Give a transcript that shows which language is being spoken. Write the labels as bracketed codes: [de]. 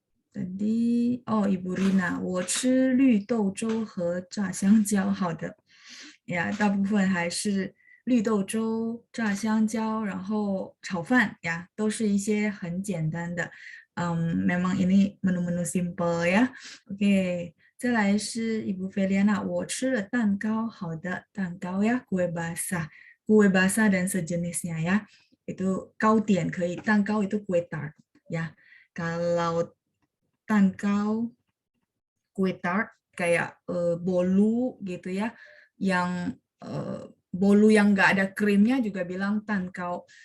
[zh] Tadi, Ibu Rina, 我吃绿豆粥和炸香蕉。好的，呀，大部分还是绿豆粥、炸香蕉，然后炒饭呀，都是一些很简单的。 [id] memang ini menu-menu simple ya. [zh] Oke, 再来是 Ibu Feliana, 我吃了蛋糕。好的，蛋糕呀，kue basah， [id] kue basah dan sejenisnya ya. Itu [zh] 糕点可以， [id] 蛋糕 itu kue tart ya. Kalau 蛋糕 kue tart kayak bolu gitu ya, yang bolu yang nggak ada krimnya juga bilang tankau.